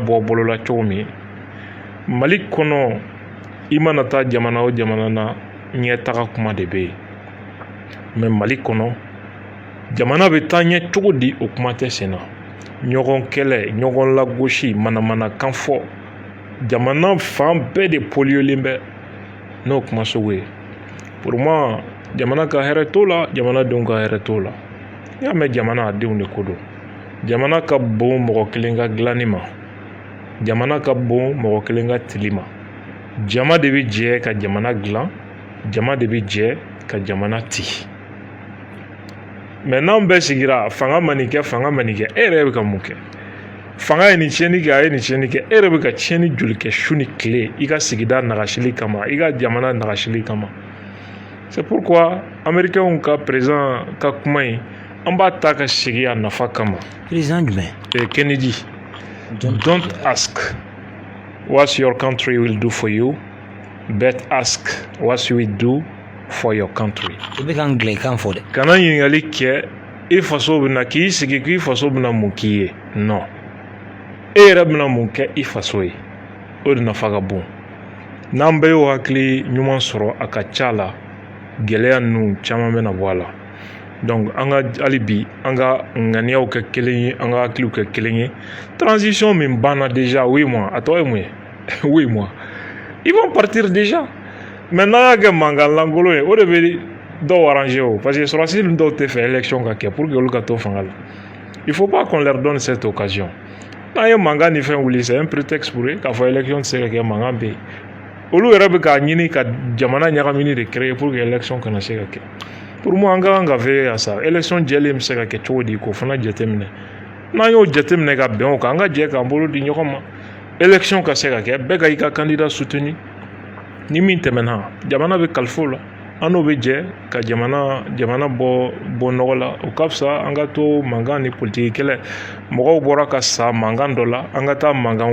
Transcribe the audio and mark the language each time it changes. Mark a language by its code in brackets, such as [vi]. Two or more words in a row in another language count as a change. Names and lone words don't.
[bm] bɔ bolola cogo min mali kɔnɔ i mana taa jamana o jamana na ɲɛtaga kuma de bɛ yen mais mali kɔnɔ jamana bɛ taa ɲɛ cogo di o kuma tɛ sen na ɲɔgɔn kɛlɛ ɲɔgɔn lagosi manamanakan fɔ jamana fan bɛɛ de poliolen bɛ n'o kuma sugu ye [fr] pour moi [bm] jamana ka hɛrɛ t'o la jamanadenw ka hɛrɛ t'o la n'i y'a mɛn jamana a denw de ko don jamana ka bon mɔgɔ kelen ka dilanni ma jamana ka bon mɔgɔ kelen ka tili ma jama de bɛ jɛ ka jamana dilan jama de bɛ jɛ ka jamana ti mais n'an bɛɛ sigira fanga ma nin kɛ e yɛrɛ bɛ ka mun kɛ fanga ye nin tiɲɛni kɛ a ye nin tiɲɛni kɛ e yɛrɛ bɛ ka tiɲɛni joli kɛ su ni tile i ka sigida nagasili kama i ka jamana nagasili kama [fr] c'est pourquoi américains [bm] ka président ka kuma in an b'a ta ka sigi a nafa kama président jumɛn [en] Kennedy don't ask what your country will do for you but ask what you will do for your country. [bm] I bɛ ka anglais-kan fɔ dɛ. Kana ɲininkali kɛ i faso bɛna k'i sigi k'i faso bɛna mun k'i ye non e yɛrɛ bɛna mun kɛ i faso ye o de nafa ka bon n'an bɛɛ y'o hakili ɲuman sɔrɔ a ka ca la gɛlɛya ninnu caman bɛna bɔ a la donc an ka hali bi an ka ŋaniyaw kɛ kelen ye an ka hakiliw kɛ kelen ye transition min banna [fr] déjà 8 mois [bm] a tɔ ye mun ye [fr] 8 mois ils vont partir déjà mais [bm] n'an y'a kɛ mankan lankolon ye o de bɛ dɔw arranger o [fr] parce que [bm] sɔrɔdasi dɔw tɛ fɛ élection ka kɛ [fr] pour que [bm] olu ka to fanga la [fr] il faut pas qu'on leur donne cette occasion [bm] n'an ye mankan ni fɛn wuli [fr] c'est un prétexte pour eux [bm] k'a fɔ élection tɛ se ka kɛ mankan bɛ yen olu yɛrɛ bɛ k'a ɲini ka jamana ɲagamini de [fr] créer pour que élection [bm] kana se ka kɛ [fr] pour moi [bm] an ka kan ka [fr] veiller à ça élection [bm] jɛlen bɛ se ka kɛ cogo di k'o fana jateminɛ n'an y'o jateminɛ ka bɛn o kan an ka jɛ k'an bolo di ɲɔgɔn ma élection ka se ka kɛ bɛɛ ka i ka [fr] candidat soutenir [bm] ni min tɛmɛna jamana bɛ kalifa o la an n'o bɛ jɛ ka jamana bɔ nɔgɔ la o ka fisa an ka to mankan ni politiki kɛlɛ mɔgɔw bɔra ka sa mankan dɔ la an ka taa mankan